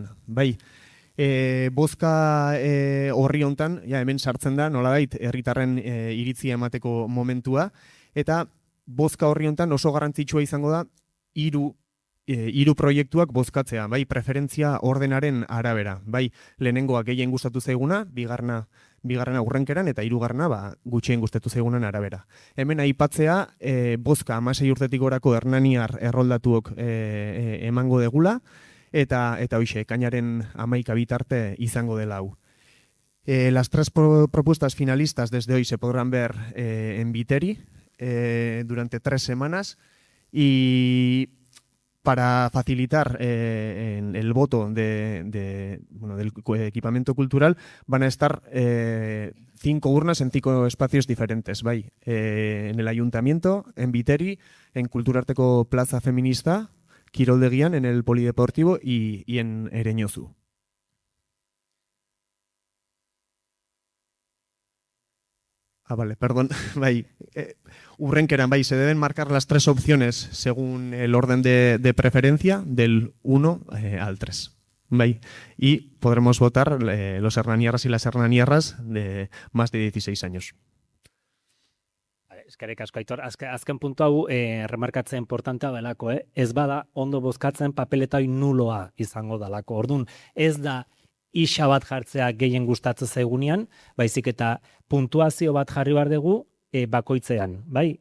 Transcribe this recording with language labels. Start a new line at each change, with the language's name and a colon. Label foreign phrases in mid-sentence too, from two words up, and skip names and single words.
Basque: Bai, bozka horri hontan, hemen sartzen da, nolabait, herritarren iritzia emateko momentua, eta bozka horri hontan oso garrantzitsua izango da 3 proiektuak bozkatzea, bai, preferentzia ordenaren arabera, bai, lehenengoa gehien gustatu zaiguna, bigarrena urrenkeran eta 3. Gutxien gustatu zaigunan arabera. Hemen aipatzea, bozka 16 urtetik gorako hernaniar erroldatuok emango degula, eta hoxe, ekainaren 11 bitarte izango dela hau.
Spanish: Las 3 propuestas finalistas desde hoy se podrán ver en Biteri durante 3 semanas y para facilitar el voto del equipamiento cultural van a estar 5 urnas en 5 espacios diferentes, bai. En el ayuntamiento, en Viteri, en Kulturarteko Plaza Feminista, Kiroldegian, en el Polideportivo y en Ereñozu. Vale, perdón.
Basque: Bai, urrenkeran, bai,
Spanish: se deben marcar las 3 opciones según el orden de preferencia, del 1 al 3.
Basque: Bai.
Spanish: Y podremos votar los hernaniarras y las hernaniarras de más de 16 años.
Basque: Eskerrik asko, Aitor. Azken puntu hau remarkatzea importantea delako, ez bada ondo bozkatzen papeleta nuloa izango dalako. Orduan, ez da isa bat jartzea gehien gustatzen zaigunean, baizik eta puntuazio bat jarri behar dugu bakoitzean, bai?